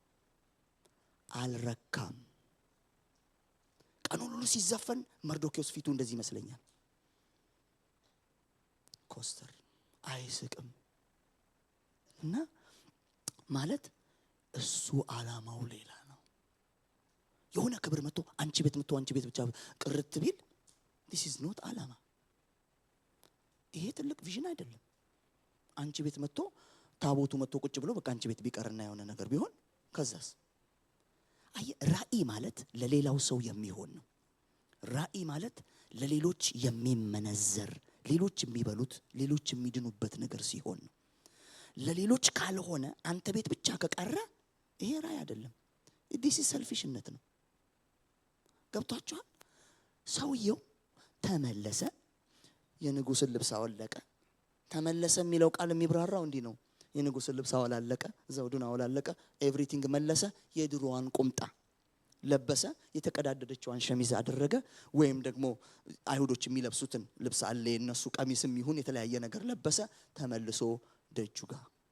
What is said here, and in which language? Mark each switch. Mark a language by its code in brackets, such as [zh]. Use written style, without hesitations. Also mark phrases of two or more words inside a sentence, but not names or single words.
[am] አልረካም። ቀኑን ሁሉ ሲዘፈን መርዶክዮስ ፊቱ እንደዚህ ይመስለኛል፣ ኮስተር አይስቅም። እና ማለት እሱ ዓላማው ሌላ ነው። የሆነ ክብር መጥቶ አንቺ ቤት ብቻ ቅርት ቢል [en] this is not [am] ዓላማ። ይሄ ትልቅ ቪዥን አይደለም። አንቺ ቤት መጥቶ ታቦቱ መጥቶ ቁጭ ብሎ በቃ አንቺ ቤት ቢቀርና የሆነ ነገር ቢሆን ከዛስ? ራእይ ማለት ለሌላው ሰው የሚሆን ነው። ራእይ ማለት ለሌሎች የሚመነዘር፣ ሌሎች የሚበሉት፣ ሌሎች የሚድኑበት ነገር ሲሆን ነው። ለሌሎች ካልሆነ አንተ ቤት ብቻ ከቀረ ይሄ ራእይ አይደለም። [en] this is [am] selfishነት ነው። ገብቷችኋል? ሰውየው ተመለሰ፣ የንጉሥን ልብስ አወለቀ። ተመለሰ የሚለው ቃል የሚብራራው እንዲህ ነው። የንጉሥን ልብስ አወላለቀ፣ ዘውዱን አወላለቀ፣ ኤቭሪቲንግ መለሰ። የድሮዋን ቁምጣ ለበሰ፣ የተቀዳደደችዋን ሸሚዝ አደረገ። ወይም ደግሞ አይሁዶች የሚለብሱትን ልብስ አለ የነሱ ቀሚስም ይሁን የተለያየ ነገር ለበሰ። ተመልሶ ደጁ ጋር